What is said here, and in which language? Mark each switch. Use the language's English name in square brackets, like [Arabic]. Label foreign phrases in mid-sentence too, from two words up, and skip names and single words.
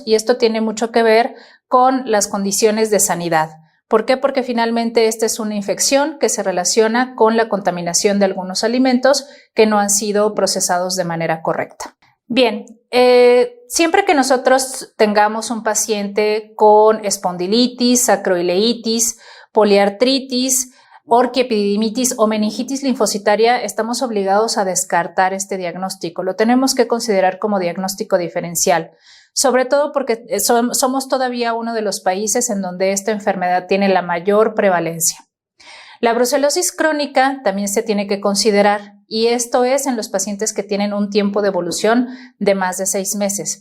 [Spanish] Y esto tiene mucho que ver con las condiciones de sanidad. ¿Por qué? Porque finalmente esta es una infección que se relaciona con la contaminación de algunos alimentos que no han sido procesados de manera correcta. Bien, siempre que nosotros tengamos un paciente con espondilitis, sacroileitis, poliartritis, orquiepididimitis o meningitis linfocitaria, estamos obligados a descartar este diagnóstico. Lo tenemos que considerar como diagnóstico diferencial, sobre todo porque somos todavía uno de los países en donde esta enfermedad tiene la mayor prevalencia. La brucelosis crónica también se tiene que considerar, y esto es en los pacientes que tienen un tiempo de evolución de más de 6 meses.